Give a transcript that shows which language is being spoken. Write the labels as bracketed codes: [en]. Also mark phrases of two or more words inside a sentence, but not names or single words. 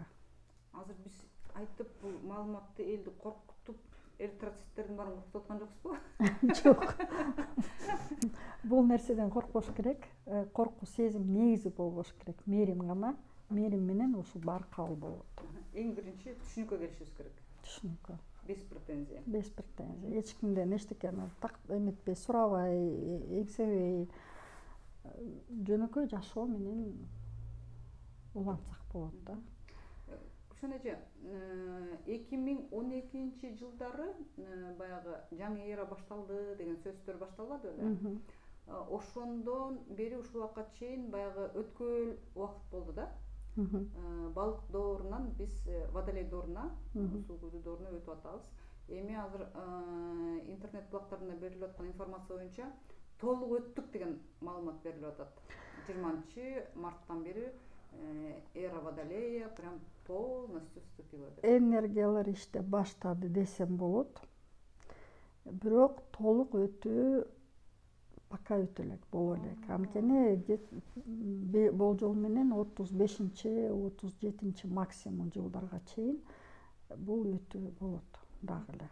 [ky] Азыр биз айтып бул маалыматты элди коркутуп, эритроциттердин баарын коркутуп аткан жокпузбу? Жок. Бул нерседен коркпош керек. Коркуу сезим негизи болбош керек. Мээрим гана, мээрим менен ушул баары кабыл болот. Эң биринчи түшүнүккө келишибиз керек. Түшүнүккө. [ru] Без претензий. Без претензий. [ky] Эч кимден эчтекени эметпей, сурабай, эңсебей, жөнөкөй жашоо менен улантсак болот да. Гүлшан эже, 2012 жылдары баягы жаңы эра башталды деген сөздөр башталбады беле? Ошондон бери ушул убакка чейин баягы өткөл убакыт болду да. Балык доорунан биз водолей дооруна, суу көзү дооруна өтүп атабыз. Эми азыр интернет булактарында берилип аткан информация боюнча толук өттүк деген маалымат берилип атат. 20 марттан бери [ru] эра водолея прям полностью вступила. [ky] Энергиялар иштеп баштады десем болот. Бирок толук өтүү пока өтө элек боло элек. Анткени болжол менен 35-37 максимум жылдарга чейин бул өтүү болот дагы эле.